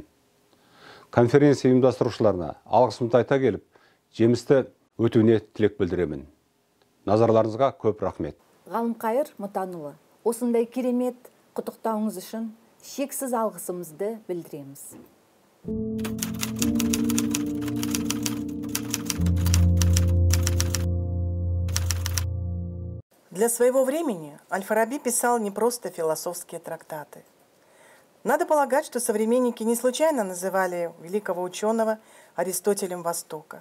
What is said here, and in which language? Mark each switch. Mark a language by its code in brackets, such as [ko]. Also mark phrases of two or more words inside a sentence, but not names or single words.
[kk] Конференция ұйымдастырушыларына алғысымды айта келіп, жемісті өтуіне тілек білдіремін. Назарларыңызға көп рахмет. Ғалымқайыр Мұтанұлы, осындай керемет құттықтауыңыз үшін шексіз алғысымызды білдіреміз. [ru] Для своего времени Аль-Фараби писал не просто философские трактаты. Надо полагать, что современники не случайно называли великого ученого Аристотелем Востока.